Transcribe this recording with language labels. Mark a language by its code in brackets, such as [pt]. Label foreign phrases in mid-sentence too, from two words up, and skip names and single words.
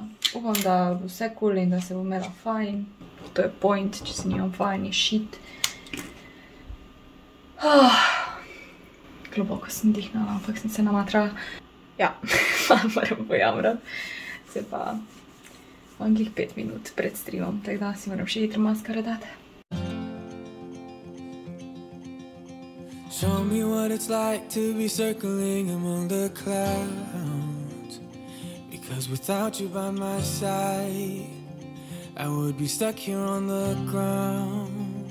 [sl] Upam, da bo vse cool in da se bo imela fajn. To je point, če se nimam fajn, je shit. Globoko sem dihnala, ampak sem se namatrala. Ja, moram pojamrati. Se pa imam glih 5 minut pred streamom, tako da si moram še hitro maskaro dati. [en] Show me what it's like to be circling among the clouds. Because without you by my side, I would be stuck here on the ground.